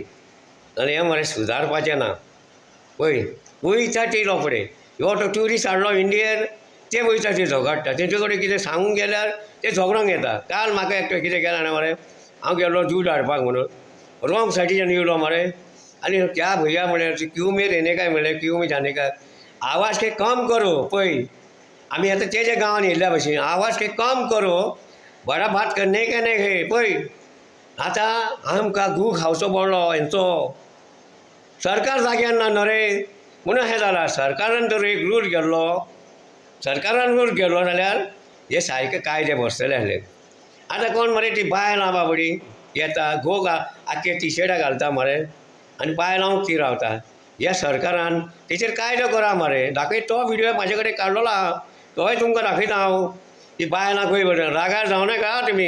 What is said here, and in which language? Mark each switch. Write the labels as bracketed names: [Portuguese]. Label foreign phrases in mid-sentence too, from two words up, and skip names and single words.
[Konkani] आनी हें मरे सुदारपाचें ना. पळय वयता ते रोखडे. हो तो ट्युरिस्ट हाडलो इंडियेन, ते वयता ते झगडटा. तेंचे कडेन कितें सांगूंक गेल्यार ते झगडोंक येता. काल म्हाका एकटो कितें केलें जाणा मरे, हांव गेल्लो दूद हाडपाक म्हणून. रॉंग सायडीच्यान येयलो मरे आनी [Hindi] क्या भैया [Konkani] म्हळ्यार [Hindi] क्यों में रहने का [Konkani] म्हळ्यार [Hindi] क्यों में जाने का आवाज के कम करो [Konkani] पळय आमी आतां ते गांवांत येयल्ल्या भशेन [Hindi] आवाज के कम करो बडा बात करने का [Konkani] नाही हे पळय आतां आमकां गू खावचो पडलो हेंचो सरकार जाग्यार ना न्हय रे म्हणून हें जालां सरकारान तर एक रूल केल्लो सरकारान रूल केलो जाल्यार हे सारके कायदे बसतले आसले आतां कोण मरे ती बायलां बाबडी येता आख्खे टी शर्टां घालता मरे आनी बायलांक ती रावता ह्या सरकारान तेचेर कायदो करा मरे दाखय तो व्हिडियो म्हाजे कडेन काडलेलो आहा तोय तुमकां दाखयता हांव ती बायलां खंय बरें रागार जावं नाका तुमी